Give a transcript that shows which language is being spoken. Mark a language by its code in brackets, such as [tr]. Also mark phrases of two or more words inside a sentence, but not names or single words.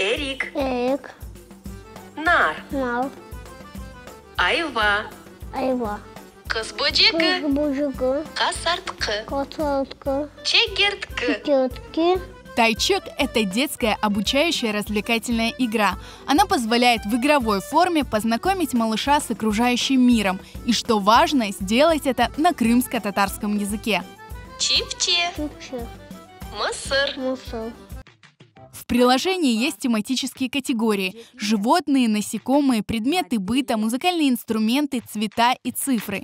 [crh] Эрик. Эрик. Нар. Нар. Айва. Айва. Кыз бөжегі. Бужигы. Қасартқы. Котортка. Чегерткі. Тетки. [ru] Тайчек – это детская обучающая развлекательная игра. Она позволяет в игровой форме познакомить малыша с окружающим миром. И что важно, сделать это на крымско-татарском языке. [crh] Чипче. Чукче. Мысыр. Мусор. [ru] В приложении есть тематические категории – животные, насекомые, предметы быта, музыкальные инструменты, цвета и цифры.